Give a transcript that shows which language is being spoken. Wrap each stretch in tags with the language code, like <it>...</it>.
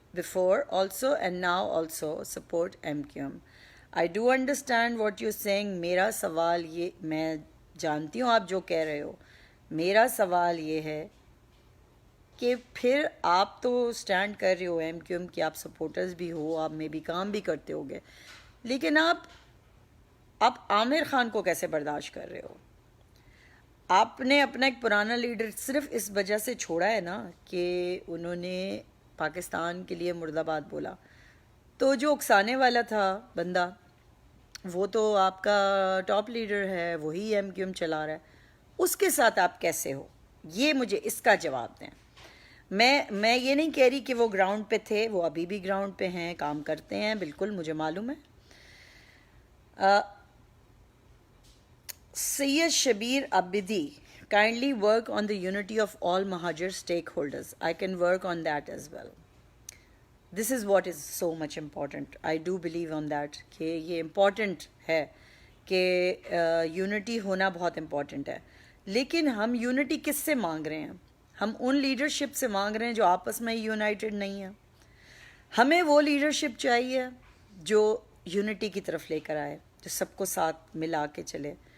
<en>before also and now also support MQM. I do understand what you're saying.</en> <ur>میرا سوال یہ، میں جانتی ہوں آپ جو کہہ رہے ہو، میرا سوال یہ ہے کہ پھر آپ تو اسٹینڈ کر رہے ہو ایم کیو ایم کی، آپ سپورٹرز بھی ہو، آپ میں بھی کام بھی کرتے ہو گے، لیکن آپ عامر خان کو کیسے برداشت کر رہے ہو؟ آپ نے اپنا ایک پرانا لیڈر صرف اس وجہ سے چھوڑا ہے نا کہ انہوں نے پاکستان کے لیے مرد آباد بولا، تو جو اکسانے والا تھا بندہ وہ تو آپ کا ٹاپ لیڈر ہے، وہی ایم کیو ایم چلا رہا ہے، اس کے ساتھ آپ کیسے ہو؟ یہ مجھے اس کا جواب دیں۔ میں یہ نہیں کہہ رہی کہ وہ گراؤنڈ پہ تھے، وہ ابھی بھی گراؤنڈ پہ ہیں، کام کرتے ہیں، بالکل مجھے معلوم ہے۔ سید Shabbir عبدی</ur> <en>kindly work on the unity of all Mahajar stakeholders. I can work on that as well. This is what is so much important. I do believe on that</en> <ur>کہ یہ امپورٹنٹ ہے کہ یونٹی ہونا بہت امپورٹنٹ ہے، لیکن ہم unity کس سے مانگ رہے ہیں؟ ہم ان لیڈرشپ سے مانگ رہے ہیں جو آپس میں یونائٹڈ نہیں ہیں۔ ہمیں وہ لیڈرشپ چاہیے جو یونٹی کی طرف لے کر آئے، جو سب کو ساتھ ملا کے چلے،</ur>